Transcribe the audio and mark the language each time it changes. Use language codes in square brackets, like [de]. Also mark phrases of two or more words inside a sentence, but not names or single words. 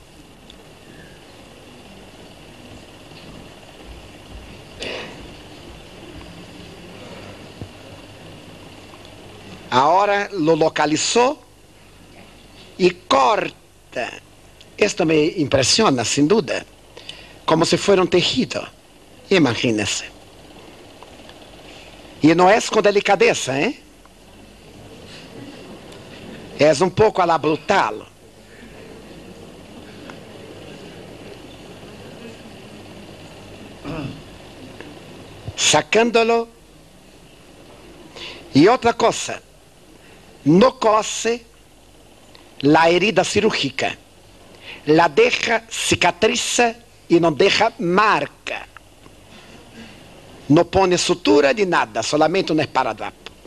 [pt] Agora lo localizou e corta. Isto me impressiona, sem dúvida. Como se fosse um tecido. Imagine-se. E não é com delicadeza, hein? É um pouco [es] a la [pt] brutal. Sacándolo. E outra coisa, não cose a herida cirúrgica. [es] La deja [pt] cicatriza e não deixa marca. Não põe sutura de nada, solamente um esparadrapo.